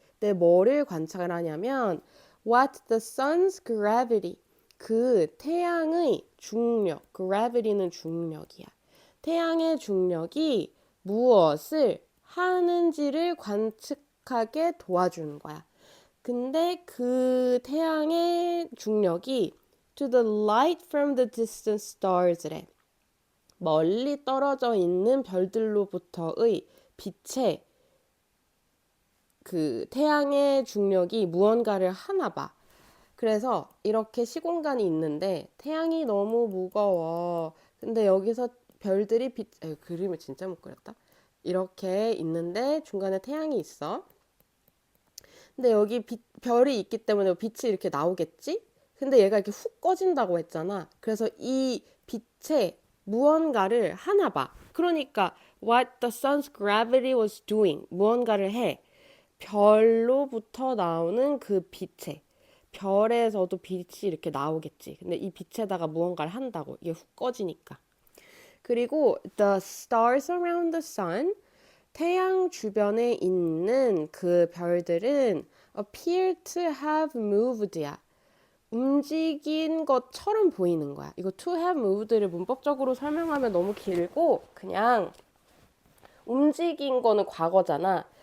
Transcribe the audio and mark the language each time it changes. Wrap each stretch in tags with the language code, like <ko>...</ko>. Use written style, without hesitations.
<ko>근데 뭐를 관측을 하냐면</ko> <en>what the sun's gravity.</en> <ko>그 태양의 중력. gravity는 중력이야. 태양의 중력이 무엇을 하는지를 관측하게 도와주는 거야. 근데 그 태양의 중력이</ko> <en>to the light from the distant stars래.</en> <ko>멀리 떨어져 있는 별들로부터의 빛의 그 태양의 중력이 무언가를 하나 봐. 그래서 이렇게 시공간이 있는데 태양이 너무 무거워. 근데 여기서 별들이 그림을 진짜 못 그렸다. 이렇게 있는데 중간에 태양이 있어. 근데 여기 별이 있기 때문에 빛이 이렇게 나오겠지? 근데 얘가 이렇게 훅 꺼진다고 했잖아. 그래서 이 빛에 무언가를 하나 봐. 그러니까</ko> <en>what the sun's gravity was doing.</en> <ko>무언가를 해. 별로부터 나오는 그 빛에. 별에서도 빛이 이렇게 나오겠지. 근데 이 빛에다가 무언가를 한다고. 이게 훅 꺼지니까. 그리고</ko> <en>the stars around the sun.</en> <ko>태양 주변에 있는 그 별들은</ko> <en>appear to have moved</en> <ko>야. 움직인 것처럼 보이는 거야. 이거</ko> <en>to have moved</en> <ko>를 문법적으로 설명하면 너무 길고 그냥 움직인 거는 과거잖아.</ko>